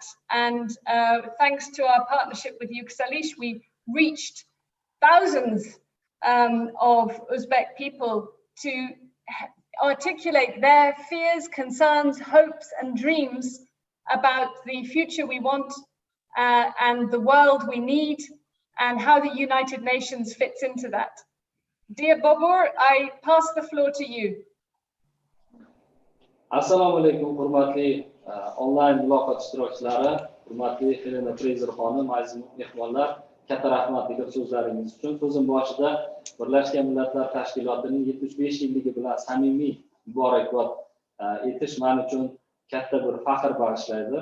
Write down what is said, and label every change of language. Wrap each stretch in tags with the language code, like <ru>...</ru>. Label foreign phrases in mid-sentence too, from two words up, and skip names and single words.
<en>And thanks to our partnership with Yuksalish, we reached thousands of Uzbek people to articulate their fears, concerns, hopes, and dreams about the future we want and the world we need and how the United Nations fits into that. Dear Bobur, I pass the floor to you.</en> <uz>Assalomu alaykum, hurmatli onlayn muloqot ishtirokchilari, hurmatli Helena Fraser xonim, aziz mehmonlar, katta rahmat degan so'zlaringiz uchun. So'zim boshida Birlashgan Millatlar Tashkilotining 75 yilligi bilan samimiy muborakbod etish men uchun katta bir faxr bag'ishlaydi.</uz>